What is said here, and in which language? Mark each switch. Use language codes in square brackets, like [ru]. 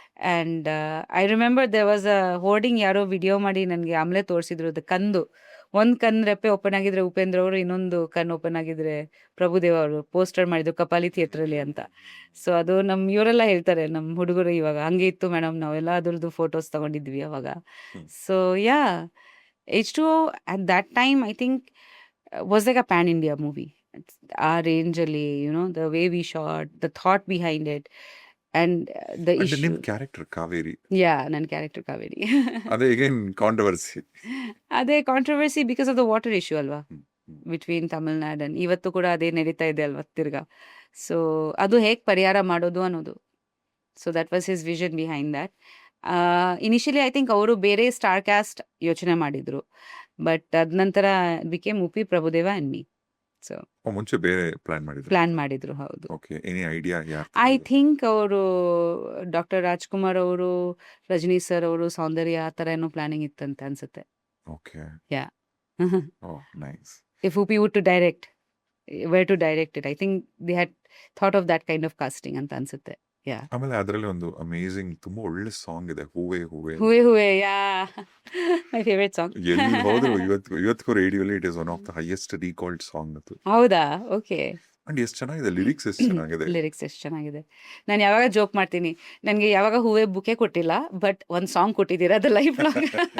[en] and I remember there was a hoarding, [kn] ಯಾರೋ video ಮಾಡಿ ನನಗೆ ಆಮೇಲೆ ತೋರಿಸಿದ್ರು. ಅದು ಕಂದು, ಒಂದು ಕಣ್ಣು ರೆಪ್ಪೆ ಓಪನ್ ಆಗಿದ್ರೆ ಉಪೇಂದ್ರ ಅವರು, ಇನ್ನೊಂದು ಕಣ್ಣು ಓಪನ್ ಆಗಿದ್ರೆ ಪ್ರಭುದೇವ ಅವರು ಪೋಸ್ಟರ್ ಮಾಡಿದ್ರು ಕಪಾಲಿ ಥಿಯೇಟ್ರಲ್ಲಿ ಅಂತ. ಸೊ ಅದು ನಮ್ಮ ಇವರೆಲ್ಲ ಹೇಳ್ತಾರೆ, ನಮ್ಮ ಹುಡುಗರು ಇವಾಗ, ಹಂಗೆ ಇತ್ತು ಮೇಡಮ್, ನಾವೆಲ್ಲ ಅದ್ರದ್ದು ಫೋಟೋಸ್ ತಗೊಂಡಿದ್ವಿ ಅವಾಗ. [en] So yeah, H2O at that time I think was like a pan India movie. [kn] ಆ ರೇಂಜಲ್ಲಿ, [en] the way we shot, the thought behind it, and the and issue. [kn] ನಿಮ್ ಕ್ಯಾರೆಕ್ಟರ್ ಕಾವೇರಿ, ನನ್ನ ಕ್ಯಾರೆಕ್ಟರ್ ಕಾವೇರಿ. ಅದೇ ಅಗೇನ್ ಕಾಂಟ್ರವರ್ಸಿ. ಅದೇ controversy [en] because of the water issue [kn] ಅಲ್ವಾ, between Tamil Nadu and ಇವತ್ತು ಕೂಡ ಅದೇ ನಡೀತಾ ಇದೆ ಅಲ್ವಾ ತಿರ್ಗಾ. [en] so [kn] ಅದು ಹೇಗೆ ಪರಿಹಾರ ಮಾಡೋದು ಅನ್ನೋದು. [en] So that was his vision behind that. [kn] Initially I think ಅವರು ಬೇರೆ ಸ್ಟಾರ್ ಕ್ಯಾಸ್ಟ್ ಯೋಚನೆ ಮಾಡಿದ್ರು, ಬಟ್ ಅದ ನಂತರ [en] Became Uppi, Prabhudeva and me. [kn] So ಮುಂಚೆ ಬೇರೆ ಪ್ಲಾನ್ ಮಾಡಿದ್ರು. ಪ್ಲಾನ್ ಮಾಡಿದ್ರು, ಹೌದು. [en] Okay, any idea ಯಾರು? [kn] ಐ ಥಿಂಕ್ ಅವರು ಡಾಕ್ಟರ್ ರಾಜ್ಕುಮಾರ್ ಅವರು, ರಜನಿ ಸರ್ ಅವರು, ಸೌಂದರ್ಯ, ಆ ಥರ ಏನೋ ಪ್ಲಾನಿಂಗ್ ಇತ್ತಂತ ಅನ್ಸುತ್ತೆ. [en] Okay, yeah. Oh nice. If Upi would to direct, where to direct it, I think they had thought of that kind of casting [kn] ಅಂತ ಅನ್ಸುತ್ತೆ. [en] Yeah. [kn] ಆಮೇಲೆ ಅದರಲ್ಲಿ ಒಂದು ಅಮೇಜಿಂಗ್ ತುಂಬಾ ಒಳ್ಳೆ ಸಾಂಗ್ ಇದೆ, ಹೂವೆ ಹೂವೆ. [en] ಹೂವೆ ಹೂವೆ, yeah. My favorite song. [kn] ಎಲ್ಲಿ ಹೋದ್ರು ಇವತ್ತಿಗೂ ರೇಡಿಯೋಲಿ [en] It is one of the highest recalled song ಅದು. [kn] ಹೌದಾ? ಓಕೆ. ಅಂಡ್ ಎಷ್ಟು ಚೆನ್ನಾಗಿದೆ, ಲಿರಿಕ್ಸ್ ಎಷ್ಟು ಚೆನ್ನಾಗಿದೆ. ಲಿರಿಕ್ಸ್ ಎಷ್ಟು ಚೆನ್ನಾಗಿದೆ. ನಾನು ಯಾವಾಗ ಜೋಕ್ ಮಾಡ್ತೀನಿ, ನನಗೆ ಯಾವಾಗ ಹೂವೆ ಬುಕೆ ಕೊಟ್ಟಿಲ್ಲ, ಬಟ್ ಒಂದು ಸಾಂಗ್ ಕೊಟ್ಟಿದ್ದೀರಾ, ಅದು ಲೈಫ್ ಲಾಂಗ್.